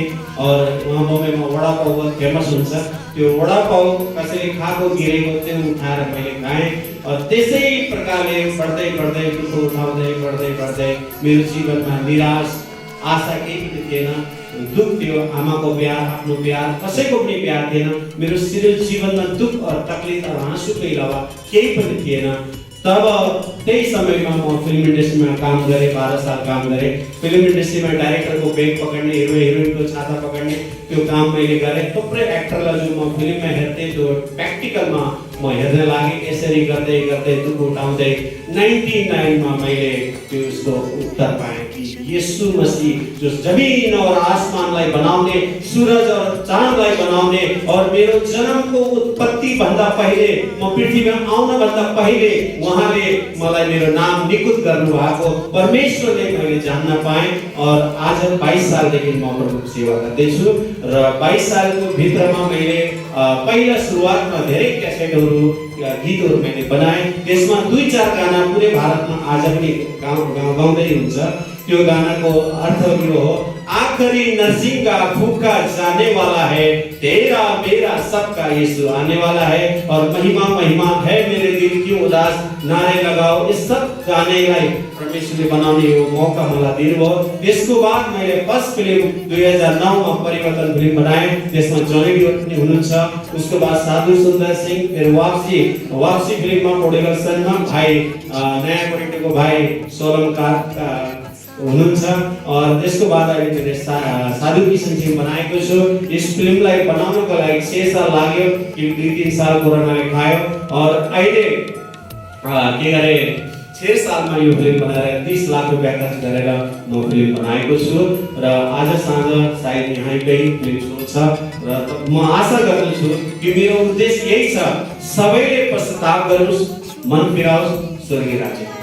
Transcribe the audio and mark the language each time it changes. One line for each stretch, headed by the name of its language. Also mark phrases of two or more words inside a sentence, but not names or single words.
Nepali: और वहाँ मुम्बईमा वडा पाउ बहुत फेमस हुन्छ, त्यो वडा पाउ कसैले खाएको गिरेको त्यो उठाएर मैले खाएँ। और त्यसै प्रकारले बढ्दै दुःख उठाउँदै बढ्दै मेरो जीवनमा निराश, आशा केही पनि थिएन। दुःख थियो, आमाको प्यार, आफ्नो प्यार, कसैको पनि प्यार थिएन। मेरो जीवनमा दुःख और तकलिफ और हाँसुको अलावा केही पनि थिएन। तब त्यही समयमा म फिल्म इन्डस्ट्रीमा काम गरेँ। 12 साल काम गरेँ। फिल्म इन्डस्ट्रीमा डाइरेक्टरको बेग पकड्ने, हिरोइनको छाता पकड्ने त्यो काम मैले गरेँ। थुप्रै एक्टरलाई जो म फिल्ममा हेर्थेँ त्यो प्र्याक्टिकलमा म हेर्न लागेँ। यसरी गर्दै दुःख उठाउँदै 99 मा मैले त्यो उसको उत्तर पाएँ कि यीशु मसीह जो जमीन और आसमानलाई बनाउने, सूरज और चाँदलाई बनाउने, और मेरो जन्मको उत्पत्ति भन्दा पहिले, म पृथ्वीमा आउन भन्दा पहिले उहाँले मलाई मेरो नाम निकुत गर्नु भएको परमेश्वरले मैले जान्न पाएँ। और आज 22 सालदेखि म प्रभुको सेवा गर्दैछु र 22 सालको भित्रमा मैले पहिला सुरुवातमा धेरै क्यासेटहरू, गीतहरू मैले बनाएँ। त्यसमा 2-4 गाना पुरै भारतमा आज पनि गाउँदै हुन्छ। त्यो गानाको अर्थ यो हो,
Hindi: आखिरी नरसिंह का फूका जाने वाला है, तेरा मेरा सबका यीशु आने वाला है, और महिमा महिमा है मेरे दिल की उदास, नारे लगाओ।
Nepali: इस सब गानेलाई परमेश्वरले बनाउने यो मौका मलाई दिनुभयो। त्यसको बाद मैले फर्स्ट फिल्म 2009 मा परिवर्तन फिल्म बनाएँ। त्यसमा जॉनी लिवर पनि हुनुहुन्छ। उसको बाद साधु सुन्दर सिंह, फिर वापसी फिल्ममा प्रोडक्सनमा भाइ नयाँ कोरेटोको भाइ सोलमकार हुनुहुन्छ। और त्यसको बाद अहिले मैले साधु किशन सिंह बनाएको छु। यस फिल्मलाई बनाउनको लागि 6 साल लाग्यो कि 2-3 साल कोरोनाले खायो, और अहिले के गरे 6 सालमा यो फिल्म बनाएर 30 लाख रुपैयाँ खर्च गरेर म फिल्म बनाएको छु र आज साँझ सायद यहीँकै फिल्म सो छ र म आशा गर्दछु कि मेरो उद्देश्य यही छ, सबैले पश्चाताप गरोस्, मन फिराओस्, स्वर्गीय राज्य।